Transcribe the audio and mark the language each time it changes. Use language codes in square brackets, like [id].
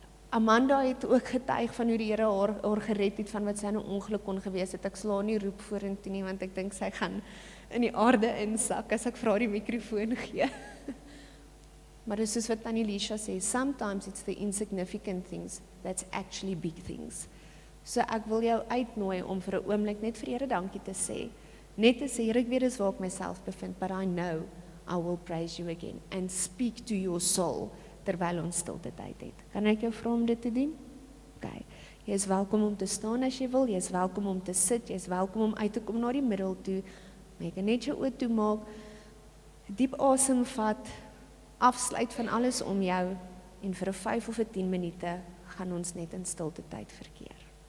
[af] Amanda het ook getuig van hoe die Here haar gered het van wat sy in 'n ongeluk kon gewees het. Ek sla nie roep vorentoe nie want ek dink sy gaan in die aarde insak as ek vir haar die mikrofoon gee. Maar dis soos wat Tannie Lisha sê, [en] sometimes it's the insignificant things that's actually big things. [af] So ek wil jou uitnooi om vir 'n oomblik net vir die Here dankie te sê. Net te sê, Here, ek weet dis waar ek myself bevind, [en] but I know I will praise you again and speak to your soul. [af] Terwyl ons stilte tyd het. Kan ek jou vra om dit te doen? Okay. Jy is welkom om te staan as jy wil, jy is welkom om te sit, jy is welkom om uit te kom na die middel toe, maar jy kan net jou oë toemaak, diep asem vat, afsluit van alles om jou, en vir 'n 5 of 'n 10 minute gaan ons net in stilte tyd verkeer.